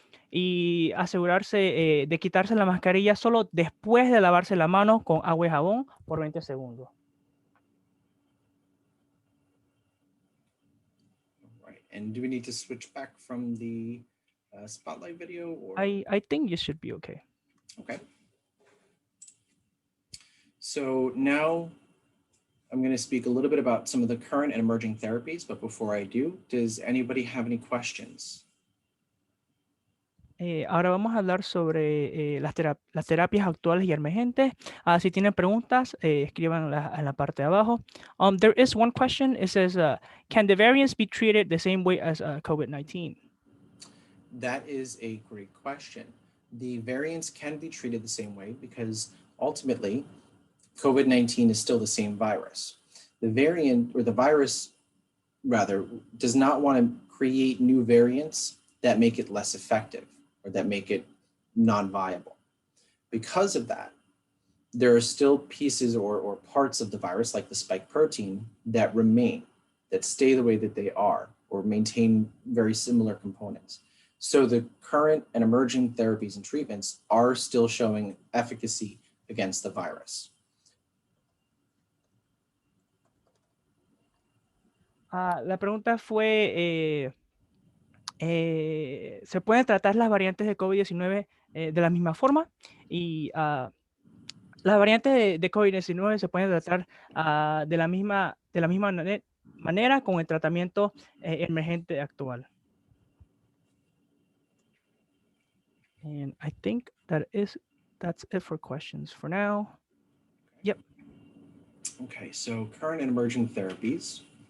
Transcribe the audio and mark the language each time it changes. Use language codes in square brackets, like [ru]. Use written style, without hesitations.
[es] Y asegurarse de quitarse la mascarilla solo después de lavarse la mano con agua y jabón por 20 segundos. [en] Right. And do we need to switch back from the spotlight video? Or? I think you should be okay. Okay. So now I'm going to speak a little bit about some of the current and emerging therapies, but before I do, does anybody have any questions? [es] Ahora vamos a hablar sobre las terapias actuales y emergentes. Si tienen preguntas, escríbanlas en la parte de abajo. [en] There is one question. It says, can the variants be treated the same way as COVID-19? That is a great question. The variants can be treated the same way because ultimately, COVID-19 is still the same virus. The variant, or the virus rather, does not want to create new variants that make it less effective or that make it non-viable. Because of that, there are still pieces or parts of the virus, like the spike protein, that remain, that stay the way that they are, or maintain very similar components. So the current and emerging therapies and treatments are still showing efficacy against the virus. [es] La pregunta fue, ¿se pueden tratar las variantes de COVID-19 de la misma forma? Y las variantes de COVID-19 se pueden tratar de la misma manera con el tratamiento emergente actual. [en] And I think that's it for questions for now. Yep. Okay, so current and emerging therapies.